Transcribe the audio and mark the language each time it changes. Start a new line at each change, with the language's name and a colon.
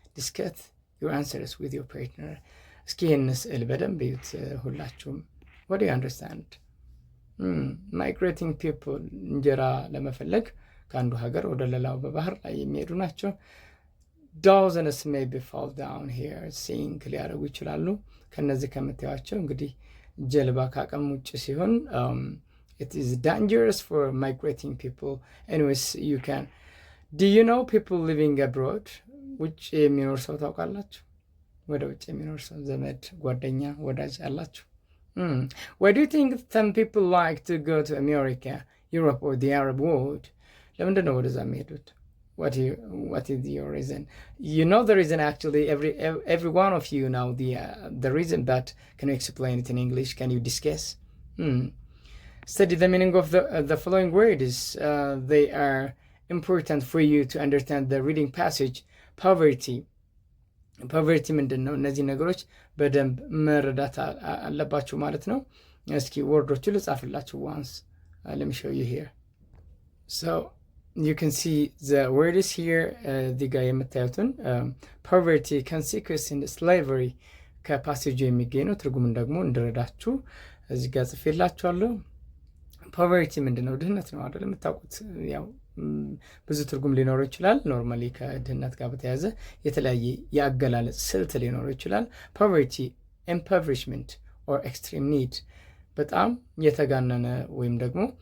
English: Discuss your answers with your partner.
Amharic: እስኪ ይህን ስዕል በደንብ እዩት ሁላችሁም።
English: What do you understand? Migrating people
Amharic: እንጀራ ለመፈለግ ከአንዱ ሀገር ወደ ሌላው በባህር ላይ የሚሄዱ ናቸው።
English: Dozens maybe fall down here sink
Amharic: ሊያደርጉ ይችላሉ። ከነዚህ ከምታዩቸው እንግዲህ ጀልባ ካቅም ውጭ ሲሆን
English: it is dangerous for migrating people. Anyways, you can. Do you know people living abroad?
Amharic: ውጭ የሚኖር ሰው ታውቃላችሁ? ወደ ውጭ የሚኖር ሰው ዘመድ፣ ጓደኛ፣ ወዳጅ አላችሁ?
English: Why do you think some people like to go to America, Europe or the Arab world?
Amharic: ለምንድን ነው ወደዛ የሚሄዱት?
English: What is your reason? You know the reason actually. Every one of you know the reason, but can you explain it in English? Can you discuss? Study the meaning of the following words. They are important for you to understand the reading passage.
Amharic: Poverty ምንድን ነው? እነዚህ ነገሮች በደንብ መረዳት አለባችሁ ማለት ነው። እስኪ ወርዶቹ ልጻፍላችሁ once.
English: Let me show you here. So you can see the words here.
Amharic: እዚህ ጋር የምታዩትን poverty, consequence in slavery ከፓሴጁ የሚገኝ ነው። ትርጉምን ደግሞ እንድረዳችሁ እዚህ ጋር ጽፌላችኋለሁ። ፖቨርቲ ምንድን ነው? ድህነት ነው አይደል? የምታውቁት ያው ብዙ ትርጉም ሊኖረው ይችላል። ኖርማሊ ከድህነት ጋር በተያያዘ የተለያየ የአገላለጽ ስልት ሊኖረው ይችላል።
English: ፖቨርቲ ኢምፖቨሪሽመንት ኦር ኤክስትሪም ኒድ
Amharic: በጣም የተጋነነ ወይም ደግሞ